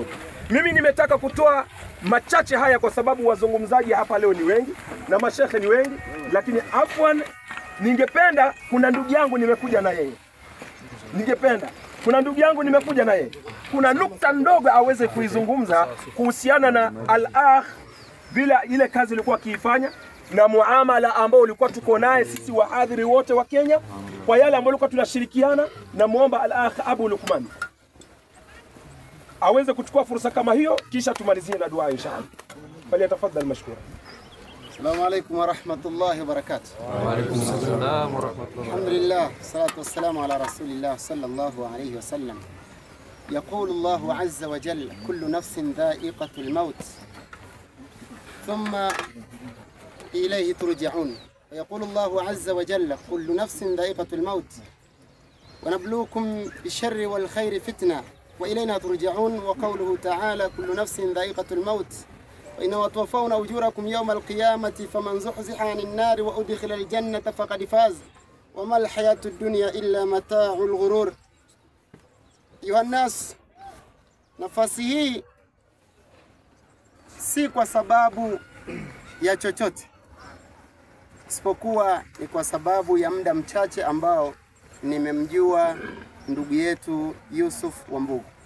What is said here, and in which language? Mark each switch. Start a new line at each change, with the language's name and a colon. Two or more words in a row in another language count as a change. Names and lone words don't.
Swahili: Mimi nimetaka kutoa machache haya kwa sababu wazungumzaji hapa leo ni wengi na mashekhe ni wengi, lakini afwan, ningependa kuna ndugu yangu nimekuja na yeye, kuna nukta ndogo aweze kuizungumza kuhusiana na al-akh, bila ile kazi ilikuwa akiifanya na muamala ambao ulikuwa tuko naye sisi wahadhiri wote wa Kenya, kwa yale ambayo ulikuwa tunashirikiana. Na muomba al-akh Abu Luqman aweze kuchukua fursa kama hiyo, kisha tumalizie na dua inshallah. Bali tafadhali mashkura.
Arabic: السلام عليكم ورحمة الله وبركاته. وعليكم السلام ورحمة الله. الحمد لله، الصلاة والسلام على رسول الله صلى الله عليه وسلم. يقول الله عز وجل: كل نفس ذائقة الموت ثم إليه ترجعون. ويقول الله عز وجل: كل نفس ذائقة الموت ونبلوكم بالشر والخير فتنة وإلينا ترجعون. وقوله تعالى: كل نفس ذائقة الموت وإنما توفون أجوركم يوم القيامة فمن زحزح عن النار وأدخل الجنة فقد فاز وما الحياة الدنيا إلا متاع الغرور. أيها الناس,
Swahili: nafasi hii si kwa sababu ya chochote, isipokuwa ni kwa sababu ya muda mchache ambao nimemjua ndugu yetu Yusuf Wambugu.